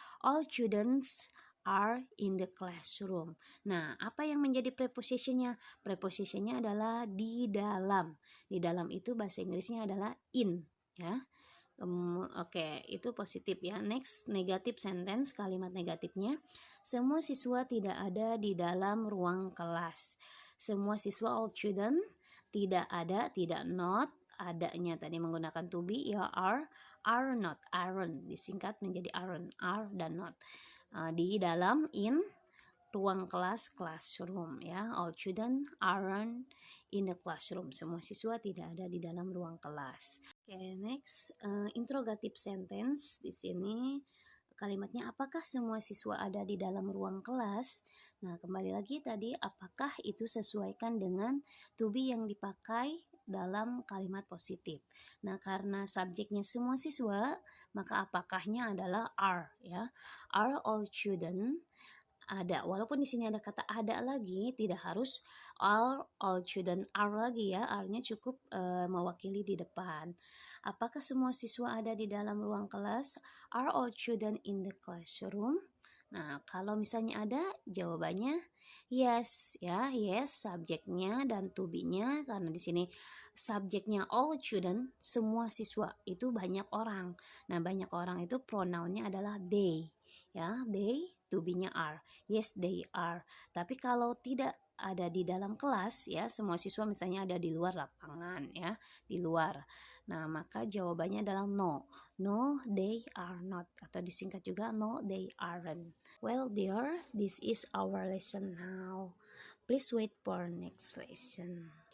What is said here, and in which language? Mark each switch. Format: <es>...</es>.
<en>All students are in the classroom.</en> <id>Nah, apa yang menjadi prepositionnya? Prepositionnya adalah di dalam. Di dalam itu bahasa Inggrisnya adalah in, ya. Oke, itu positif ya.</id> <en>Next, negatif sentence,</en> <id>kalimat negatifnya. Semua siswa tidak ada di dalam ruang kelas. Semua siswa,</id> <en>all children,</en> <id>tidak ada, tidak not, adanya tadi menggunakan to be ya</id> <en>are not,</en> <id>aren't disingkat menjadi aren't, are dan not. Di dalam, in, ruang kelas, classroom ya.</id> <en>All children aren't in the classroom.</en> <id>Semua siswa tidak ada di dalam ruang kelas.</id> <en>Oke, next, interrogative sentence.</en> <id>Di sini kalimatnya apakah semua siswa ada di dalam ruang kelas? Nah, kembali lagi tadi apakah itu sesuaikan dengan to be yang dipakai dalam kalimat positif. Nah, karena subjeknya semua siswa, maka apakahnya adalah are ya.</id> <en>Are all children</en> <id>ada, walaupun di sini ada kata ada lagi, tidak harus</id> <en>all children are</en> <id>lagi ya, are-nya cukup mewakili di depan. Apakah semua siswa ada di dalam ruang kelas?</id> <en>Are all children in the classroom?</en> <id>Nah, kalau misalnya ada, jawabannya yes ya, yes subjeknya dan to be-nya, karena di sini subjeknya all children, semua siswa, itu banyak orang. Nah, banyak orang itu pronounnya adalah they ya, they, to be-nya are.</id> <en>Yes, they are.</en> <id>Tapi kalau tidak ada di dalam kelas ya, semua siswa misalnya ada di luar lapangan ya, di luar. Nah, maka jawabannya adalah no.</id> <en>No, they are not,</en> <id>atau disingkat juga</id> <en>no, they aren't. Well, dear, this is our lesson now. Please wait for next lesson.</en>